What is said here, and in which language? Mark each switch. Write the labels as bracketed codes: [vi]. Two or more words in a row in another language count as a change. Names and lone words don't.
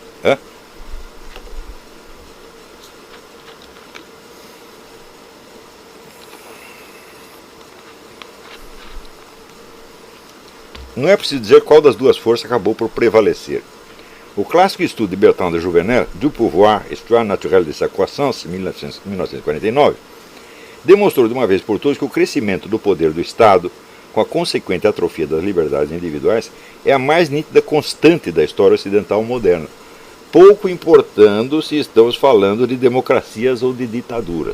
[pt] Não é preciso dizer qual das duas forças acabou por prevalecer. O clássico estudo de Bertrand de Jouvenel, Du pouvoir, histoire naturelle de sa croissance, 1949, demonstrou de uma vez por todas que o crescimento do poder do Estado, com a consequente atrofia das liberdades individuais, é a mais nítida constante da história ocidental moderna, pouco importando se estamos falando de democracias ou de ditaduras.